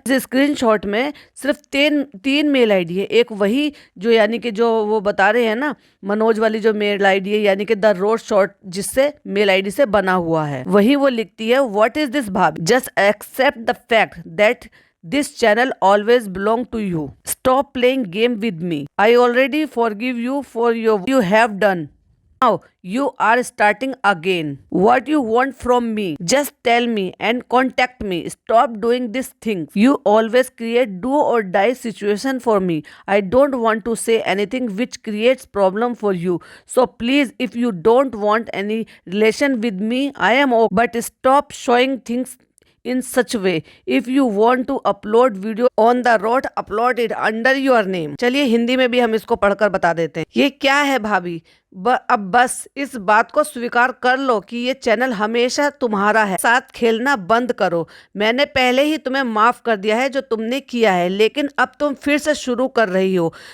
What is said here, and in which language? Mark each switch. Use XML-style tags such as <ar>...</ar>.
<hi>इस स्क्रीनशॉट में सिर्फ तीन मेल आईडी है। एक वही जो यानी कि जो वो बता रहे हैं ना, मनोज वाली जो मेल आईडी है, यानी कि द रोड शॉर्ट जिससे मेल आईडी से बना हुआ है, वही वो लिखती है,</hi> <en>What is this bhabhi, just accept the fact that this channel always belong to you. Stop playing game with me. I already forgive you for you have done. Now you are starting again. What you want from me? Just tell me and contact me. Stop doing these things. You always create do or die situation for me. I don't want to say anything which creates problem for you. So please, if you don't want any relation with me, I am okay. But stop showing things in such way. If you want to upload video on the road, upload it under your name.</en> <hi>चलिए हिंदी में भी हम इसको पढ़कर बता देते हैं। ये क्या है भाभी, अब बस इस बात को स्वीकार कर लो कि ये चैनल हमेशा तुम्हारा है, साथ खेलना बंद करो। मैंने पहले ही तुम्हें माफ कर दिया है जो तुमने किया है, लेकिन अब तुम फिर से शुरू कर रही हो।</hi>